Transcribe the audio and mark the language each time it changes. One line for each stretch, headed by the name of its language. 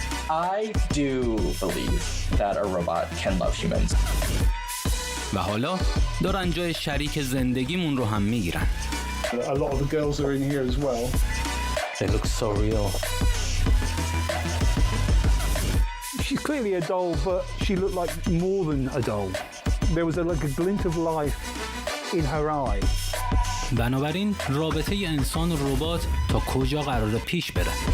English: I do believe that a robot can love humans.
Persian: و حالا دارن جای شریک زندگیمون رو هم میگیرن.
English: A lot of the girls are in here as well. They look so real. She's clearly a doll, but she looked like more than a doll. There was like a glint of life in her eye.
Persian: بنابراین رابطه انسان و ربات تا کجا قراره پیش بره؟